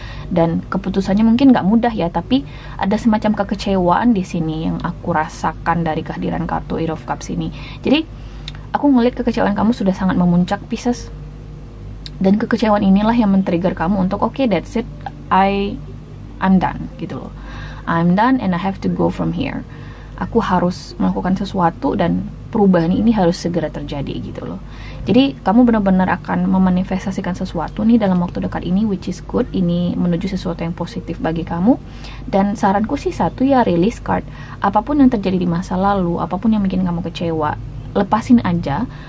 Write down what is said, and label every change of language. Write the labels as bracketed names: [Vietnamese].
[Indonesian] Dan keputusannya mungkin nggak mudah ya, tapi ada semacam kekecewaan di sini yang aku rasakan dari kehadiran kartu Eight of Cups ini. Jadi aku ngeliat kekecewaan kamu sudah sangat memuncak Pisces, dan kekecewaan inilah yang men-trigger kamu untuk [English] okay, that's it, I'm done [Indonesian] gitu loh. [English] I'm done and I have to go from here. [Indonesian] Aku harus melakukan sesuatu dan perubahan ini harus segera terjadi gitu loh. Jadi kamu benar-benar akan memanifestasikan sesuatu nih dalam waktu dekat ini, [English] which is good. [Indonesian] Ini menuju sesuatu yang positif bagi kamu. Dan saranku sih satu ya, release card. Apapun yang terjadi di masa lalu, apapun yang bikin kamu kecewa, lepasin aja.